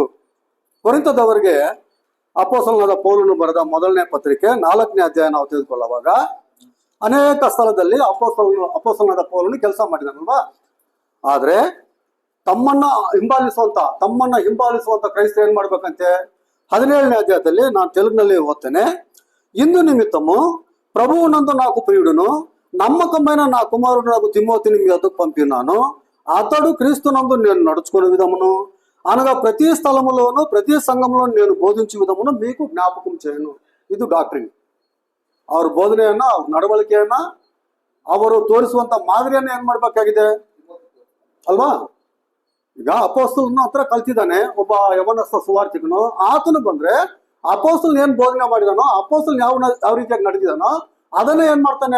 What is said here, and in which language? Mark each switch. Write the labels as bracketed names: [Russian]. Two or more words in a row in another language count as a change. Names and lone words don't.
[Kannada] ಕೊರಿಂಥದವರಿಗೆ ಅಪೊಸ್ತಲನಾದ ಪೌಲನು ಬರೆದ 1ನೇ ಪತ್ರಿಕೆ 4ನೇ ಅಧ್ಯಾಯ ನಾವು ತೆಗೆದುಕೊಳ್ಳುವಾಗ ಅನೇಕ ಸ್ಥಳದಲ್ಲಿ ಅಪೊಸ್ತಲನಾದ ಪೌಲನು ಕೆಲಸ ಮಾಡಿದಾನಲ್ವಾ? ಆದ್ರೆ ತಮ್ಮನ್ನ ಹಿಂಬಾಲಿಸುವಂತ ಕ್ರೈಸ್ತರು ಏನ್ ಮಾಡ್ಬೇಕಂತೆ? 17ನೇ ಅಧ್ಯಾಯದಲ್ಲಿ ನಾನು ತೆಲುಗುನಲ್ಲಿ ಓದ್ತೇನೆ. [Telugu] ఇందు నిమిత్తము ప్రభువునందు నాకు ప్రియుడును నమ్మకమైన నా కుమారుడు తిమోతిని మీ వద్దకు పంపినాను. అతడు క్రీస్తునందు నేను నడుచుకునే విధమును అనగా ప్రతి స్థలములోను ప్రతి సంఘంలో నేను బోధించే విధమును మీకు జ్ఞాపకం చేయను. [Kannada] ಇದು ಡಾಕ್ಟ್ರಿನ್. ಅವ್ರ ಬೋಧನೆಯನ್ನ, ಅವ್ರ ನಡವಳಿಕೆಯನ್ನ, ಅವರು ತೋರಿಸುವಂತ ಮಾದರಿಯನ್ನ ಏನ್ ಮಾಡ್ಬೇಕಾಗಿದೆ ಅಲ್ವಾ? ಈಗ ಅಪೊಸ್ತಲನ ಹತ್ರ ಕಲ್ತಿದ್ದಾನೆ ಒಬ್ಬ ಯವನಸ್ಥ ಸುವಾರ್ತಿಕನು. ಆತನು ಬಂದ್ರೆ ಅಪೊಸ್ತಲ್ ಏನ್ ಬೋಧನೆ ಮಾಡಿದಾನೋ, ಅಪೊಸ್ತಲ್ ಯಾವ ರೀತಿಯಾಗಿ ನಡೆದಿದಾನೋ ಅದನ್ನೇ ಏನ್ ಮಾಡ್ತಾನೆ?